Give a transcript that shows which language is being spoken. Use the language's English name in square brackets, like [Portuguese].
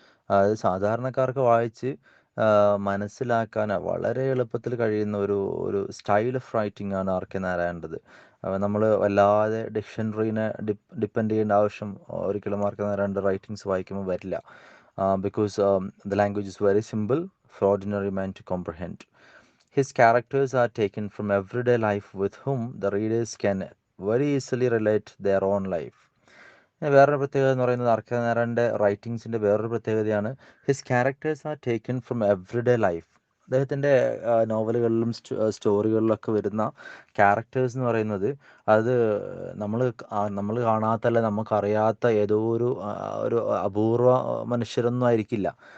[Malayalam] അതായത് സാധാരണക്കാർക്ക് വായിച്ച് മനസ്സിലാക്കാൻ വളരെ എളുപ്പത്തിൽ കഴിയുന്ന ഒരു സ്റ്റൈൽ ഓഫ് റൈറ്റിംഗ് ആണ് ആർ കെ നാരായണൻ്റെത്. നമ്മൾ വല്ലാതെ ഡിക്ഷണറീനെ ഡിപ്പെൻഡ് ചെയ്യേണ്ട ആവശ്യം ഒരിക്കലും ആർ കെ നാരായണൻ്റെ റൈറ്റിങ്സ് വായിക്കുമ്പോൾ വരില്ല. [English] Because the language is very simple for ordinary man to comprehend. His characters are taken from everyday life with whom the readers can very easily relate their own life. [Malayalam] വേറൊരു പ്രത്യേകത എന്ന് പറയുന്നത്, R K നാരായണൻ്റെ റൈറ്റിങ്സിൻ്റെ വേറൊരു പ്രത്യേകതയാണ് [English] His characters are taken from everyday life. [Malayalam] അദ്ദേഹത്തിൻ്റെ നോവലുകളിലും സ്റ്റോറികളിലൊക്കെ വരുന്ന characters എന്ന് പറയുന്നത്, അത് നമ്മൾ കാണാത്ത, അല്ല നമുക്കറിയാത്ത ഏതോ ഒരു അപൂർവ മനുഷ്യരൊന്നും ആയിരിക്കില്ല.